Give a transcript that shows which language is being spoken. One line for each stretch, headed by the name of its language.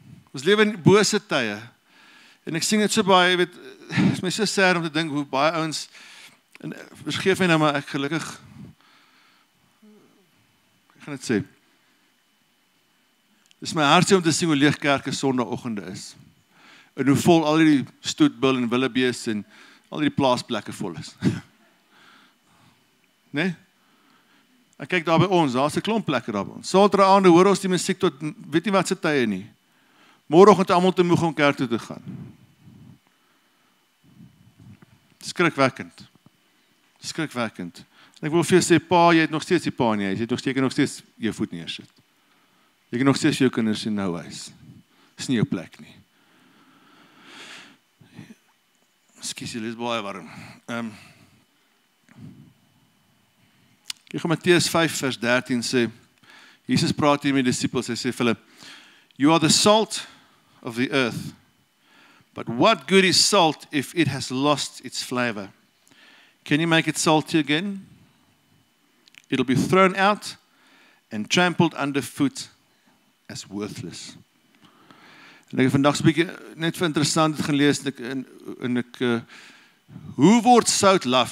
Afrikaans: Ons lewe in bose tye. En ek sien dit so baie, weet, het is my so sad om te dink hoe baie ouens, en vergeef my nou maar, ek gelukkig, ek gaan dit sê, dit is my hartseer om te sien hoe leeg kerke sondagoggende is. En hoe vol al die stoetbil en willebees en al die plaasplekke vol is. Nee? Ek kyk daar by ons, daar's 'n klomp plekke daar by ons. Saterdaande hoor ons die musiek tot, weet nie wat se tye nie. Môreoggend almal te moeg om kerk toe te gaan. Skrikwekkend. Skrikwekkend. En ek wil vir jou sê, pa, jy het nog steeds die pa in die huis, jy het nog steeds jou voet neersit. Jy kan nog steeds jou kinders in nou huis. Dis nie jou plek nie. Ekskuus, dit is baie warm. Kyk, Matteus 5 vers 13 sê, Jesus praat hier met die disippels, hy sê vir hulle,
English: you are the salt of the earth, but what good is salt if it has lost its flavor? Can you make it salty again? It'll be thrown out and trampled underfoot as worthless.
Afrikaans: En ek het vandag 'n bietjie net vir interessant het gelees en ek hoe word sout laf?